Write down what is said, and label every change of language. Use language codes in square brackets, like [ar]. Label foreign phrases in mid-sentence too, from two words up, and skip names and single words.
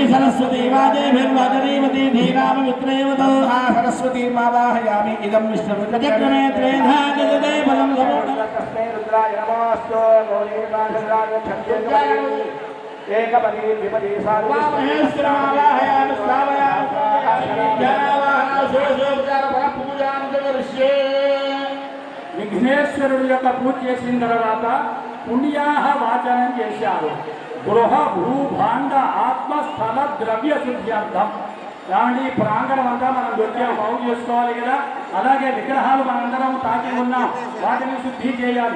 [sa] सरस्वती वाजेभिर्वाजनीवती धीनाममित्रेवतो सरस्वती मावाहयामि इदं विष्णुचक्रमे त्रेधा जगदे बलं तस्मै रुद्राय नमोऽस्तु गौरीवासराय छन्द्राय एकपदी विपदी सार्वमहेश्वरावाहयामि श्रावयामि [te] విఘ్నేశ్వరుడు యొక్క పూజ చేసిన తర్వాత పుణ్యాహ వాచనం చేశారు. [sa] गृह भूभाण्ड आत्म स्थल द्रव्य शुद्ध्यर्थं. [te] కాబట్టి ప్రాంగణం అంతా మనం దొరికాం బాగు చేసుకోవాలి కదా. అలాగే విగ్రహాలు మనందరం తాకి ఉన్నాం, వాటిని శుద్ధి చేయాలి.